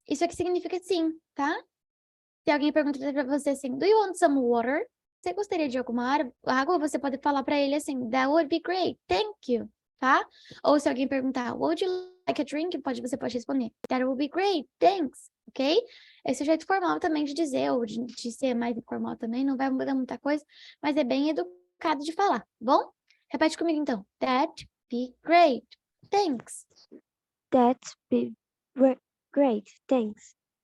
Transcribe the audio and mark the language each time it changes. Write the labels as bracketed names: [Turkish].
[Portuguese] Isso aqui significa sim, tá? Se alguém pergunta para você assim, [English] do you want some water? [Portuguese] Você gostaria de alguma água? Você pode falar para ele assim, [English] that would be great, thank you, [Portuguese] tá? Ou se alguém perguntar, [English] would you like a drink? [Portuguese] Você pode responder, [English] that would be great, thanks, ok? [Portuguese] Esse é o jeito formal também de dizer, ou de ser mais informal também, não vai mudar muita coisa, mas é bem educado de falar, tá bom? Repete comigo então, [English] that'd be great, thanks. That'd be great, thanks.